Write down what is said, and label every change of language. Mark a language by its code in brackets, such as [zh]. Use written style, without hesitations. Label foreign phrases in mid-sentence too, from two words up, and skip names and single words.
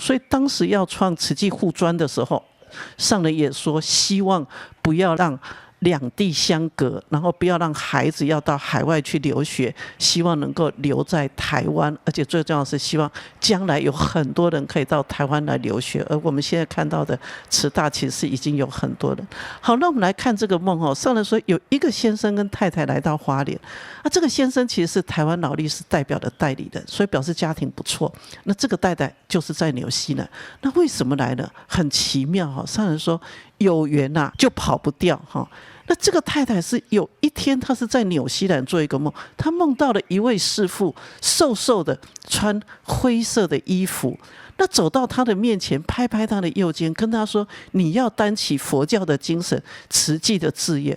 [zh] 所以當時要創慈濟護專的時候，上人也說，希望不要讓兩地相隔，然後不要讓孩子要到海外去留學，希望能夠留在台灣，而且最重要的是希望將來有很多人可以到台灣來留學。而我們現在看到的慈大其實是已經有很多人。好，那我們來看這個夢。上人說有一個先生跟太太來到花蓮，這個先生其實是台灣勞力士代表的代理人，所以表示家庭不錯。那這個太太就是在紐西蘭，那為什麼來呢？很奇妙。上人說有緣就跑不掉。那這個太太是有一天，她是在紐西蘭做一個夢，她夢到了一位師父，瘦瘦的，穿灰色的衣服，那走到她的面前，拍拍她的右肩，跟她說：“你要擔起佛教的精神，慈濟的志業。”